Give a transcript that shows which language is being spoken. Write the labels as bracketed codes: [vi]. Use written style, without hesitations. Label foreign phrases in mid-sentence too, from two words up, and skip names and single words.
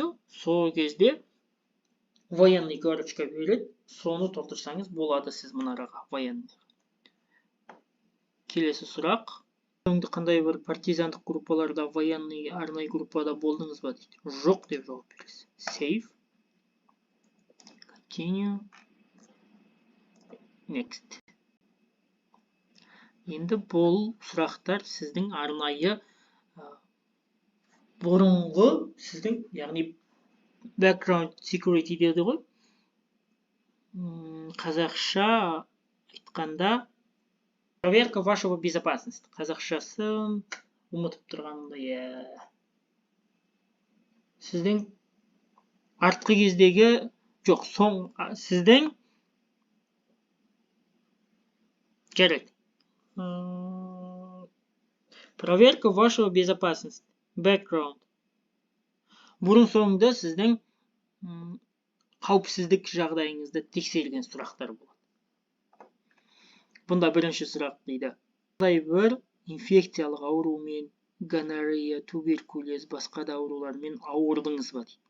[kk] Сол кезде [ru] военный корочка [kk] береді, соны толтырсаңыз болады сіз мұнараға военный. Келесі сұрақ. Қандай бір партизандық группаларда, военный арнайы группада болдыңыз ба дейді. Жоқ деп жауап бересіз. [en] Save. Continue. Next. [kk] Енді бұл сұрақтар сіздің арнайы бұрынғы сіздің, яғни [en] background security [kk] деді ғой. Қазақша айтқанда [ru] проверка вашего безопасности. [kk] Қазақшасы ұмытып тұрғанда, сіздің артқы кездегі жоқ, сіздің жарайды. [ru] Проверка вашего безопасности. [en] Background. [kk] Бұрын соңында сіздің қауіпсіздік жағдайыңызды тексерген сұрақтар болады. Бұнда бірінші сұрақ дейді. Қандай бір инфекциялық аурумен гонорея, туберкулез, басқа да аурулармен ауырдыңыз ба дейді.